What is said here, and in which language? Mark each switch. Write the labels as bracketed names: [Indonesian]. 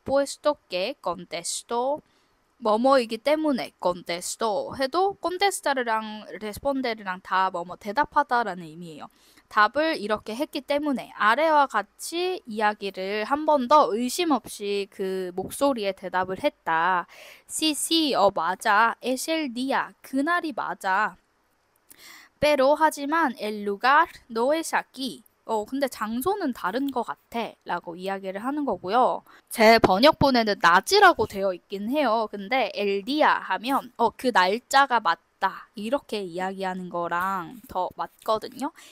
[Spanish] puesto que contestó [Korean] 뭐뭐이기 때문에 contestó 해도 contestar랑 responder랑 다 뭐뭐 대답하다라는 의미예요. 답을 이렇게 했기 때문에 아래와 같이 이야기를 한 번 더 의심 없이 그 목소리에 대답을 했다. [Spanish] sí, [Korean] 맞아. [Spanish] es el día. [Korean] 그날이 맞아. [Spanish] pero 하지만 el lugar no es aquí. [Korean] 근데 장소는 다른 것 같아 라고 이야기를 하는 거고요. 제 번역본에는 낮이라고 되어 있긴 해요. 근데 엘디아 하면 그 날짜가 맞다 이렇게 이야기하는 거랑 더 맞거든요.